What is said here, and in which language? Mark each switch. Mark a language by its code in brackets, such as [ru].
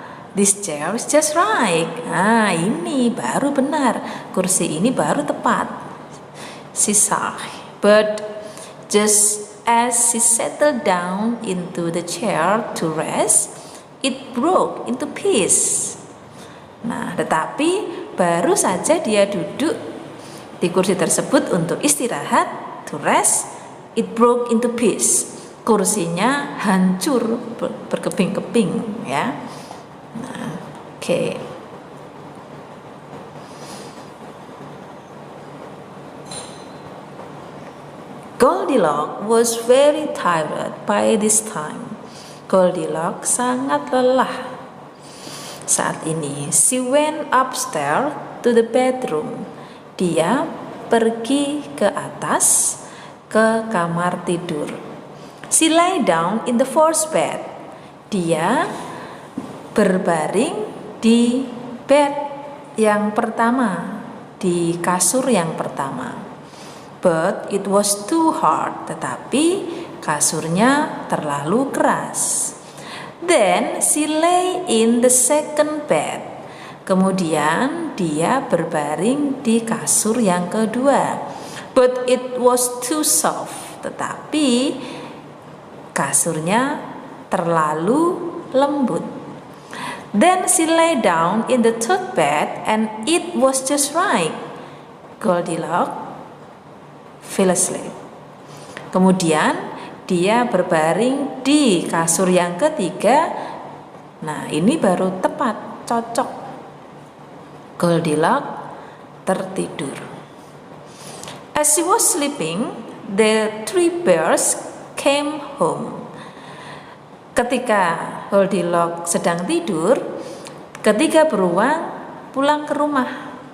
[en] This chair is just right. [id] Ini baru benar, kursi ini baru tepat. [en] She sighed, but just as she settled down into the chair to rest, it broke into pieces. [id] Nah, tetapi baru saja dia duduk di kursi tersebut untuk istirahat, [en] to rest, it broke into pieces. [id] kursinya hancur berkeping-keping ya. Nah, oke. [en] Goldilocks was very tired by this time. [id] Goldilocks sangat lelah saat ini. [en] She went upstairs to the bedroom. [id] Dia pergi ke atas ke kamar tidur. [en] She lay down in the first bed. [id] Dia berbaring di bed yang pertama, di kasur yang pertama. [en] But it was too hard, [id] tetapi kasurnya terlalu keras. [en] Then she lay in the second bed. [id] Kemudian dia berbaring di kasur yang kedua. [en] But it was too soft, [id] tetapi kasurnya terlalu lembut. [en] Then she lay down in the third bed and it was just right. Goldilocks fell asleep. [id] Kemudian dia berbaring di kasur yang ketiga. Nah, ini baru tepat, cocok. Goldilocks tertidur. [en] As she was sleeping, the three bears came home. [id] Ketika Goldilocks sedang tidur, ketiga beruang pulang ke rumah.